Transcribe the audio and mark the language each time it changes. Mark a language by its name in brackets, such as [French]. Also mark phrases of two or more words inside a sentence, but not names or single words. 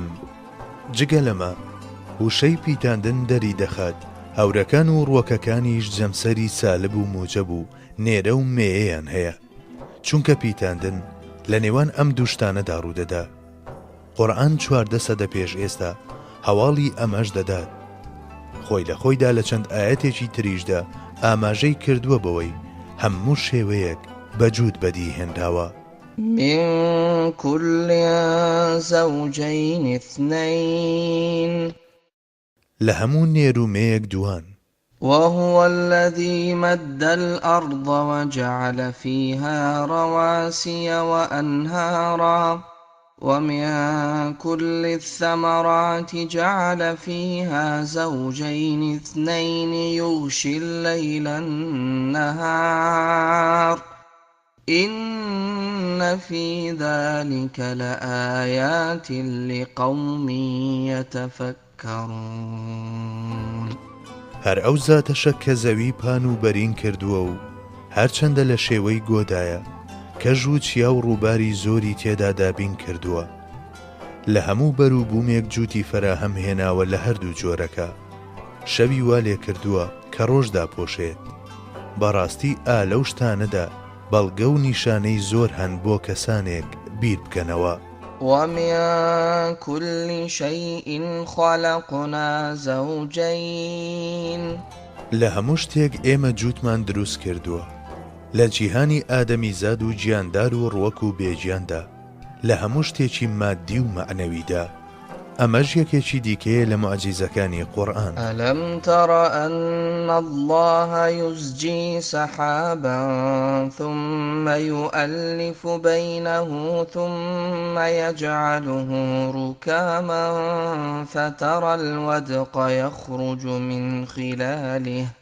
[Central Kurdish] جگە لەمە وشەی پیتاندن دەری دەخات، هەورەکان و ڕووەکەکانیش جەمسەری سالب و موجەب و نێرە و مێیەیان هەیە، چونکە پیتاندن لە نێوان ئەم دووشتانەدا ڕوودەدا. قورئان 14 سەدە پێش ئێستا هەواڵی ئەمەش دەدات. خۆی لە خۆیدا لە چەند ئاەتێکی تریشدا ئاماژەی کردووە بەوەی هەموو شێوەیەک بەجود بەدی هێنراوە. [Arabic] من كل زوجين اثنين [Central Kurdish] لە هەموو نێرومەیەک دوان. [Arabic] وهو الذي مد الأرض وجعل فيها رواسي وأنهارا ومن كل الثمرات جعل فيها زوجين اثنين يغشي الليل النهار إن في ذلك لآيات لقوم يتفكرون. [Central Kurdish] هەر ئەو زاتەشە کە زەوی پان و بەرین کردووە و هەرچەندە لە شێوەی گۆدایە کەژ و چیا و ڕووباری زۆری تێدا دابین کردووە، لە هەموو بەر و بوومێک جووتی فەراهەم هێناوە لە هەردوو جۆرەکە، شەوی وا لێ کردووە کە ڕۆژدا پۆشێت. بەڕاستی لەو شتانەدا بەڵگە و نیشانەی زۆر هەن بۆ کەسانێک بیر بکەنەوە. [Arabic] ومن كل شيء خلقنا زوجين [Central Kurdish] لە هەموو شتێک ئێمە جووتمان دروست کردووە، لە جیهانی ئادەمی زاد و گیاندار و ڕووەک و بێگیاندا، لە هەموو شتێکی مادی و معنەویدا. ئەمەش یەکێکی دیکەیە لە معجیزەکانی قورئان. [Arabic] ألم تر أن الله يزجي سحابا ثم يؤلف بينه ثم يجعله ركاما فترى الودق يخرج من خلاله